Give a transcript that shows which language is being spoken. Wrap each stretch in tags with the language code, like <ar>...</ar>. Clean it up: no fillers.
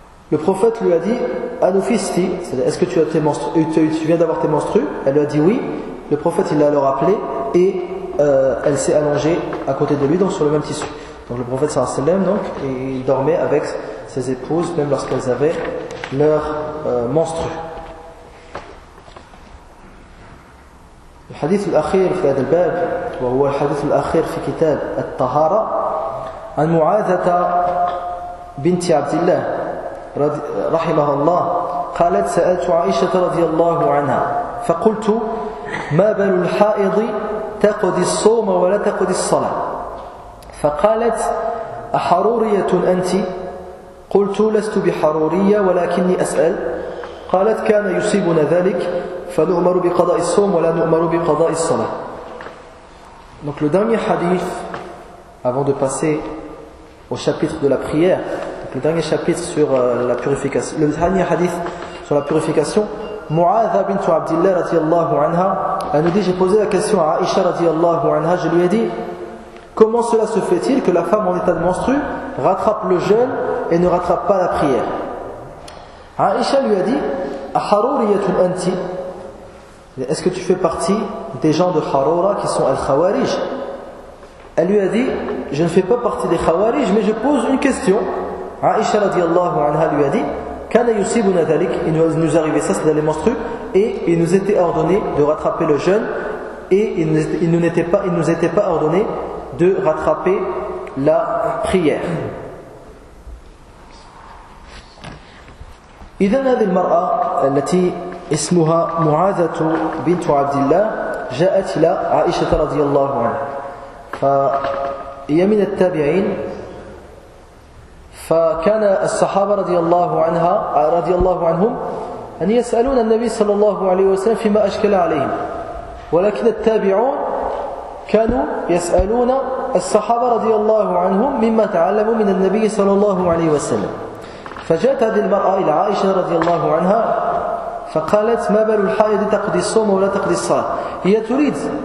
<fr>Le prophète lui a dit Anufisti, c'est-à-dire est-ce que tu as tes menstrues, tu viens d'avoir tes menstrues? Elle lui a dit oui. Le prophète il l'a alors appelée et elle s'est allongée à côté de lui, donc sur le même tissu. Donc le prophète sallallahu alayhi wa sallam, donc il dormait avec ses épouses même lorsqu'elles avaient leurs menstrues.</fr> <ar>Le hadith al-akhir fi hadha al-bab wa huwa al-hadith al-akhir fi kitab at-tahara an Mu'adhata binti Abdillah رحمها الله قالت سألت عائشة رضي الله عنها فقلت ما بال الحائض تقضي الصوم ولا تقضي الصلاة فقالت أحرورية أنت قلت لست بحرورية ولكني أسأل قالت كان يصيبنا ذلك فنؤمر بقضاء الصوم ولا نؤمر بقضاء الصلاة.</ar> <fr>Donc le dernier hadith avant de passer au chapitre de la prière, le dernier chapitre sur la purification, le dernier hadith sur la purification. Mu'adh bint Abdillah radiyallahu anha, elle nous dit, j'ai posé la question à Aisha radiyallahu anha, je lui ai dit, comment cela se fait-il que la femme en état de menstrue rattrape le jeûne et ne rattrape pas la prière? Aisha lui a dit,</fr> <ar>Haruriyatun anti,</ar> <fr>est-ce que tu fais partie des gens de Harura qui sont al-Khawarij? Elle lui a dit, je ne fais pas partie des Khawarij, mais je pose une question. Aisha radiyallahu anha lui a dit,</fr> <ar>Kana yusibuna dhalik,</ar> <fr>il nous arrivait ça, c'est d'aller menstruer, et il nous était ordonné de rattraper le jeûne, et il nous était pas ordonné de rattraper la prière.</fr> <ar>إذن هذه المرأة التي اسمها معاذة بنت عبد الله جاءت إلى عائشة رضي الله عنها فهي من التابعين فكان الصحابة رضي الله عنهم أن يسألون النبي صلى الله عليه وسلم فيما أشكل عليهم ولكن التابعون كانوا يسألون الصحابة رضي الله عنهم مما تعلموا من النبي صلى الله عليه وسلم فجاءت هذه المرأة إلى عائشة رضي الله عنها فقالت ما بال الحائض تقضي الصوم ولا تقضي الصلاة هي تريد</ar>